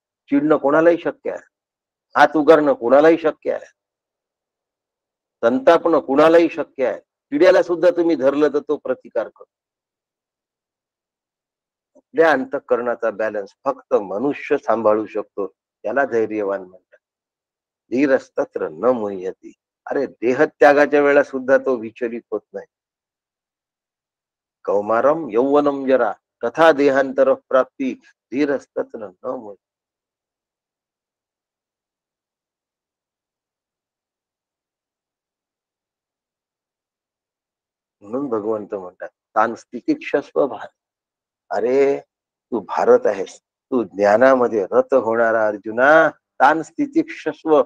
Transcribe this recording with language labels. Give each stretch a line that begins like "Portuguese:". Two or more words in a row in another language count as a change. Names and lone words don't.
Marathi: चिडणं कोणालाही शक्य आहे, हात उगारणं कोणालाही शक्य आहे, संतापणं कुणालाही शक्य आहे. किड्याला सुद्धा तुम्ही धरलं तर तो प्रतिकार करतो. आपल्या अंतःकरणाचा बॅलन्स फक्त मनुष्य सांभाळू शकतो. त्याला धैर्यवान म्हणतात.
Sanskrit: धीरस्तत्र न मुह्यती.
Marathi: अरे देहत्यागाच्या वेळा सुद्धा तो विचलित होत नाही.
Sanskrit: कौमारम यौवनम जरा तथा देहांतर प्राप्ती धीरस्तत्र न मुह्यती.
Marathi: म्हणून भगवंत म्हणतात,
Sanskrit: तान स्थितिक्षस्व भारत.
Marathi: अरे तू भारत आहेस, तू ज्ञानामध्ये रत होणारा अर्जुना,
Sanskrit: तान स्थितिक्षस्व.